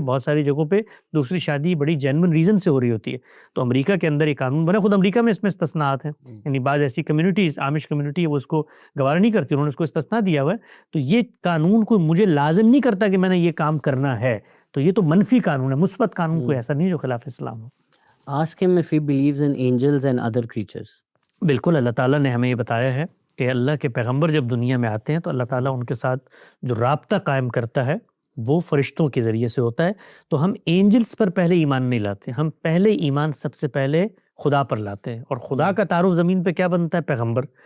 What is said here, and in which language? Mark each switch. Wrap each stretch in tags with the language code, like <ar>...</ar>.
<ur>بہت ساری جگہوں پہ دوسری شادی بڑی جینوئن ریزن سے ہو رہی ہوتی ہے. تو امریکہ کے اندر یہ قانون بنا, خود امریکہ میں اس میں استثناءات ہیں, یعنی بعض ایسی کمیونٹیز, عامش کمیونٹی ہے, وہ اس کو گوارا نہیں کرتی, انہوں نے اس کو استثناء دیا ہوا ہے. تو یہ قانون کوئی مجھے لازم نہیں کرتا کہ میں نے یہ کام کرنا ہے. تو یہ تو منفی قانون ہے, مثبت قانون کوئی ایسا نہیں جو خلاف اسلام ہو.</ur> <en>Ask him if he believes in angels and other creatures.</en> <ur>بالکل, اللہ تعالیٰ نے ہمیں یہ بتایا ہے کہ اللہ کے پیغمبر جب دنیا میں آتے ہیں تو اللہ تعالیٰ ان کے ساتھ جو رابطہ قائم کرتا ہے وہ فرشتوں کے ذریعے سے ہوتا ہے. تو ہم اینجلز پر پہلے ایمان نہیں لاتے, ہم پہلے ایمان سب سے پہلے خدا پر لاتے ہیں. اور خدا کا تعارف زمین پہ کیا بنتا ہے؟ پیغمبر.</ur>